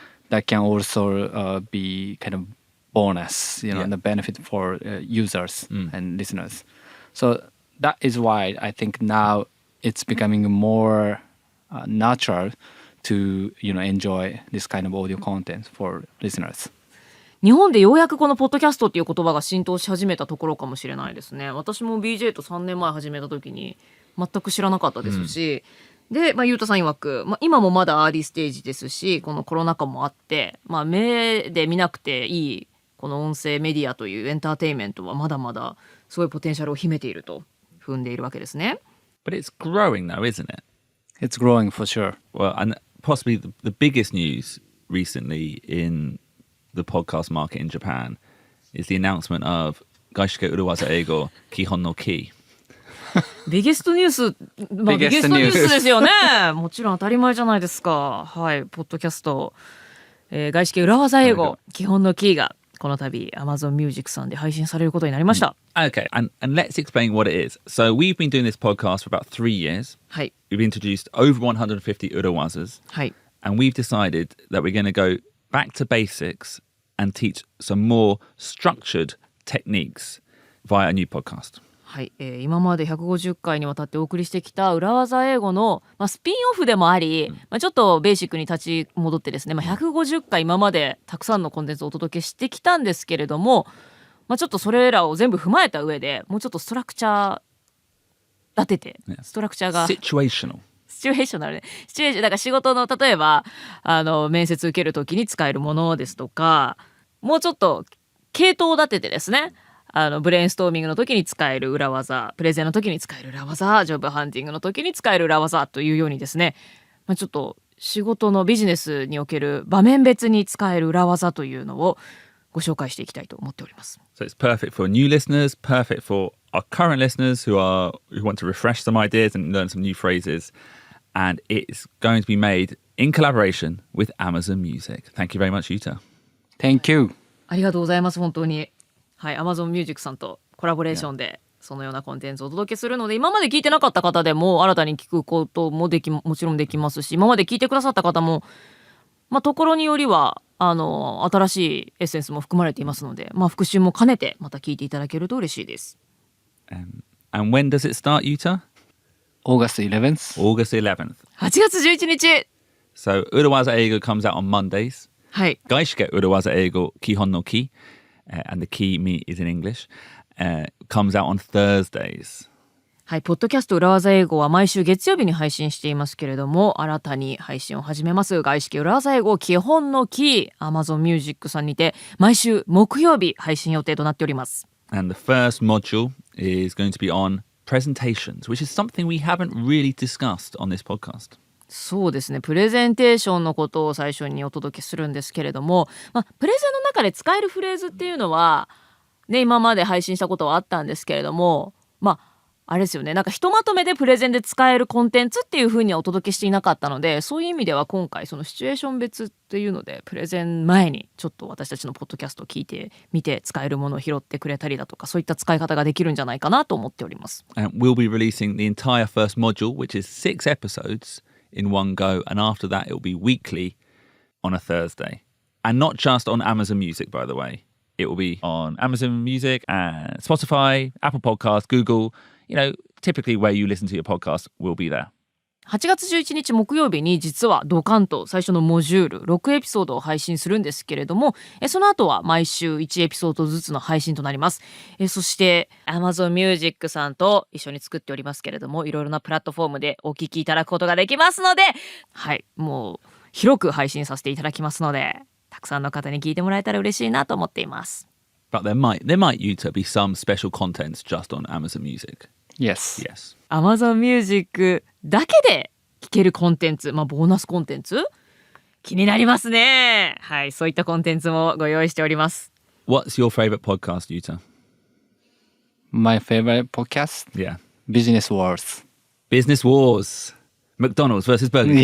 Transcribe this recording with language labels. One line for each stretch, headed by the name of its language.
English: That can also be kind of bonus, the benefit for users and listeners. So that is why I think now it's becoming more natural to, enjoy this kind of audio content for listeners.
Japanese: 日本でようやくこのポッドキャストっていう言葉が浸透し始めたところかもしれないですね。私も BJ と3年前始めた時に全く知らなかったですし、で、ゆうたさん曰く、今もまだアーリーステージですし、このコロナ禍もあって、目で見なくていいこの音声メディアというエンターテインメントはまだまだすごいポテンシャルを秘めていると踏んでいるわけですね。
English: But it's growing though, isn't it? It's growing for sure. Well, and possibly the biggest news recently in the podcast market in Japan is the announcement of 外資系裏技英語基本のKEY。
Japanese: ビゲストニュース、ビゲストニュースですよね。もちろん当たり前じゃないですか。はい、ポッドキャスト、外資系裏技英語基本のキーがこの度 Amazon Music さんで配信されることになりました。
English: Okay, and let's explain what it is. So we've been doing this podcast for about 3 years.
Japanese: はい。
English: We've introduced over 150 urawazas.
Japanese: はい。
English: And we've decided that we're going to go back to basics and teach some more structured techniques via a new podcast.
Japanese: はい、今まで150回にわたってお送りしてきた裏技英語の、スピンオフでもあり、ちょっとベーシックに立ち戻ってですね、150回今までたくさんのコンテンツをお届けしてきたんですけれども、ちょっとそれらを全部踏まえた上でもうちょっとストラクチャー立てて、ストラクチャーが
English: Situational.
Japanese: シチュエーショナルね。シチュエーションだから仕事の例えば面接受けるときに使えるものですとか、もうちょっと系統を立ててですね、ブレインストーミングの時に使える裏技、プレゼンの時に使える裏技、ジョブハンティングの時に使える裏技というようにですね、ちょっと仕事のビジネスにおける場面別に使える裏技というのをご紹介していきたいと思っております。
English: So it's perfect for new listeners, perfect for our current listeners who want to refresh some ideas and learn some new phrases. And it's going to be made in collaboration with Amazon Music. Thank you very much, Yuta. Thank you.
Japanese: ありがとうございます、本当に。はい、Amazon Music さんとコラボレーションでそのようなコンテンツをお届けするので、今まで聞いてなかった方でも新たに聞くことももちろんできますし、今まで聞いてくださった方も、ところによりは新しいエッセンスも含まれていますので、復習も兼ねてまた聞いていただけると嬉しいです。
English: And when does it start, Yuta? August 11th. August 11th.
Japanese: 8月11日。
English: So Urawaza Eigo comes out on Mondays.
Japanese: はい。
English: 外資系裏技英語基本のKEY. And the key is in English. comes out on Thursdays.
Japanese: はい、ポッドキャスト裏技英語は毎週月曜日に配信していますけれども、新たに配信を始めます外資系裏技英語基本のキー Amazon Music さんにて毎週木曜日配信予定となっております。
English: And the first module is going to be on presentations, which is something we haven't really discussed on this podcast.
Japanese: そうですね、プレゼンテーションのことを最初にお届けするんですけれども、プレゼンの中で使えるフレーズっていうのは、ね、今まで配信したことはあったんですけれども、あれですよね、なんかひとまとめでプレゼンで使えるコンテンツっていう風にはお届けしていなかったので、そういう意味では今回そのシチュエーション別っていうのでプレゼン前にちょっと私たちのポッドキャストを聞いてみて使えるものを拾ってくれたりだとか、そういった使い方ができるんじゃないかなと思っております。
English: And we'll be releasing the entire first module, which is 6 episodes in one go, and after that it will be weekly on a Thursday. And not just on Amazon Music, by the way. It will be on Amazon Music and Spotify, Apple Podcasts, Google, typically where you listen to your podcast will be there.
Japanese: 8月11日木曜日に実はドカンと最初のモジュール6エピソードを配信するんですけれども、その後は毎週1エピソードずつの配信となります。そして Amazon Music さんと一緒に作っておりますけれども、いろいろなプラットフォームでお聞きいただくことができますので、はい、もう広く配信させていただきますので、たくさんの方に聞いてもらえたら嬉しいなと思っています。
English: But there might Yuta be some special contents just on Amazon Music. Yes. Yes.
Japanese: Amazon Music だけで聞けるコンテンツ、ボーナスコンテンツ気になりますね。はい、そういったコンテンツもご用意しております。
English: What's your favorite podcast, Yuta? My favorite podcast? Yeah. Business Wars. Business Wars. McDonald's versus Burger King.